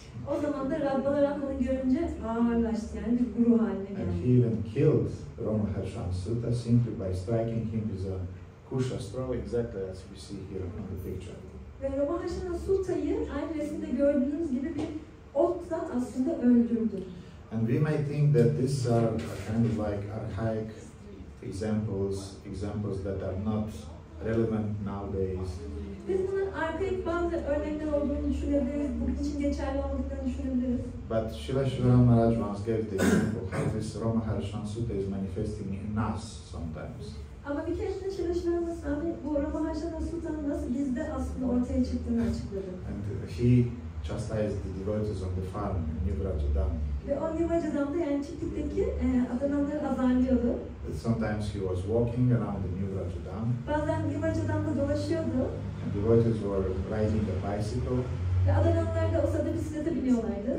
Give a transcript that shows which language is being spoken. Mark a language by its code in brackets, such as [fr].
[tr] O zaman da Rahbalarama'nı görünce ağırlaştı yani bir guru haline [en] And he [tr] geldi. [en] even killed Ramaharshana Sutta simply by striking him with a kusha straw, exactly as we see here in the picture. [tr] Ve Ramaharshana Sutta'yı aynı resimde gördüğünüz gibi bir otla aslında öldürdü. [en] And we may think that these are kind of like archaic examples that are not relevant nowadays. [tr] Biz bunun arkaik bazı örnekler olduğunu düşünebiliriz, bugün için geçerli olmadığını düşünebiliriz. [en] But Srila Sridhar Maharaj once gave the example how this Ramaharshana Sutta is manifesting in us sometimes. [tr] Ama bir keresinde Srila Swami bu Ramaharshana Sutta'nın nasıl bizde aslında ortaya çıktığını açıkladı. [en] And he chastised the devotees on the farm in New Brajadam. [tr] Ve o Nivajadam'da yani çiftlikteki adamları azarlıyordu. [en] Sometimes he was walking around the New Brajadam. [tr] Bazen Nivajadam'da dolaşıyordu. [en] And devotees were riding a bicycle. [tr] Ve adamlar da o sırada bisiklete biniyorlardı.